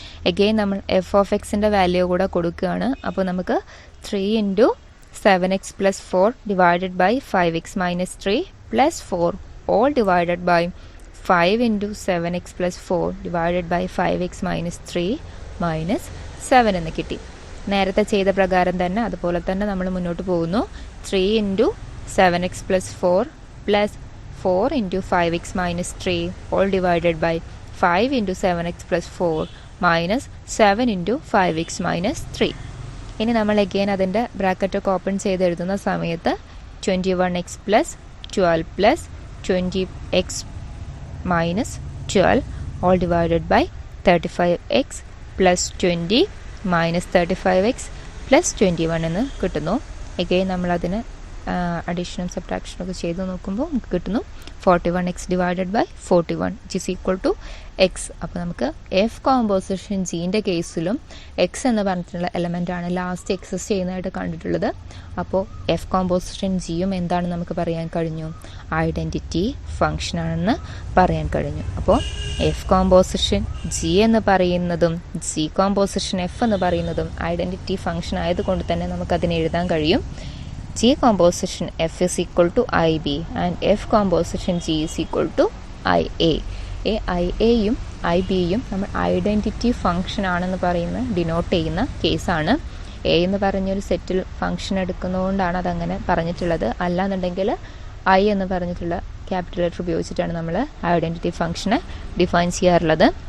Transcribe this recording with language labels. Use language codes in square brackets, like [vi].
[ml] Again നമ്മൾ F of എക്സിൻ്റെ value കൂടെ കൊടുക്കുകയാണ്. അപ്പോൾ നമുക്ക് 3 × 7x + 4 divided by 5x - 3 plus 4 all divided by 5 × 7x + 4 divided by 5x - 3 minus 7 എന്ന് കിട്ടി. നേരത്തെ ചെയ്ത പ്രകാരം തന്നെ അതുപോലെ തന്നെ നമ്മൾ മുന്നോട്ട് പോകുന്നു. [en] 3 × 7x + 4 plus 4 × 5x - 3 all divided by 5 × 7x + 4 minus 7 × 5x - 3. [ml] ഇനി നമ്മൾ അഗെയിൻ അതിൻ്റെ ബ്രാക്കറ്റൊക്കെ ഓപ്പൺ ചെയ്ത് എഴുതുന്ന സമയത്ത് 21x + 12 + 20x - 12 all divided by 35x + 20 - 35x + 21 എന്ന് കിട്ടുന്നു. അഗെയിൻ നമ്മളതിന് അഡീഷനും സബ്ട്രാക്ഷനൊക്കെ ചെയ്ത് നോക്കുമ്പോൾ നമുക്ക് കിട്ടുന്നു 41x divided by 41 [en] Which is equal to x. [ml] അപ്പോൾ നമുക്ക് എഫ് കോമ്പോസിഷൻ ജീൻ്റെ കേസിലും എക്സ് എന്ന് പറഞ്ഞിട്ടുള്ള എലമെൻ്റാണ് ലാസ്റ്റ് എക്സിസ്റ്റ് ചെയ്യുന്നതായിട്ട് കണ്ടിട്ടുള്ളത്. അപ്പോൾ എഫ് കോമ്പോസിഷൻ ജിയും എന്താണ് നമുക്ക് പറയാൻ കഴിഞ്ഞു? ഐഡൻറ്റിറ്റി ഫങ്ഷൻ ആണെന്ന് പറയാൻ കഴിഞ്ഞു. അപ്പോൾ എഫ് കോമ്പോസിഷൻ ജി എന്ന് പറയുന്നതും ജി കോമ്പോസിഷൻ എഫ് എന്ന് പറയുന്നതും ഐഡൻറ്റിറ്റി ഫങ്ഷൻ ആയതുകൊണ്ട് തന്നെ നമുക്കതിനെ എഴുതാൻ കഴിയും. [en] G composition F is equal to IB and F composition G is equal to IA. [ml] IAയും IBയും നമ്മൾ ഐഡൻറ്റിറ്റി ഫങ്ഷൻ ആണെന്ന് ഡിനോട്ട് ചെയ്യുന്ന കേസാണ്. എ എന്ന് പറഞ്ഞൊരു സെറ്റിൽ ഫങ്ഷൻ എടുക്കുന്നതുകൊണ്ടാണ് അതങ്ങനെ പറഞ്ഞിട്ടുള്ളത്. അല്ലാന്നുണ്ടെങ്കിൽ ഐ എന്ന് പറഞ്ഞിട്ടുള്ള ക്യാപിറ്റൽ ലെറ്റർ ഉപയോഗിച്ചിട്ടാണ് നമ്മൾ ഐഡൻറ്റിറ്റി ഫംഗ്ഷനെ ഡിഫൈൻ ചെയ്യാറുള്ളത്.